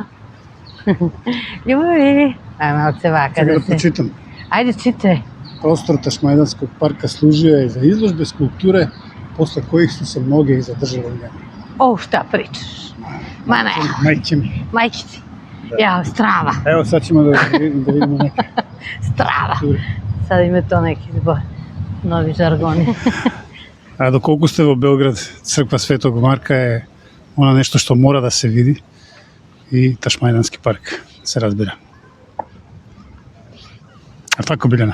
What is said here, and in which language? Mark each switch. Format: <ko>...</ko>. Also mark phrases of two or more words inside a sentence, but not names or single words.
<mk>Љубови! Ајме од се вака Сега да да се... прочитам. Ајде, читај. Простор Ташмајданскog парка служија и за изложби скулптуре, после коих су се многи и задржали у njemu.</mk> <sr>О, шта причаш? Ма не, Мајке ми. мајки ти. Ја, страва, Ево sad ćemo da vidimo neke.</sr> <mk>страва. Сада име тоа неки збор. Нови жаргони. А доколку сте во Белград, црква Светог Марка е она нешто што мора да се види и Ташмајдански парк, се разбира. А така, Билјана?</mk>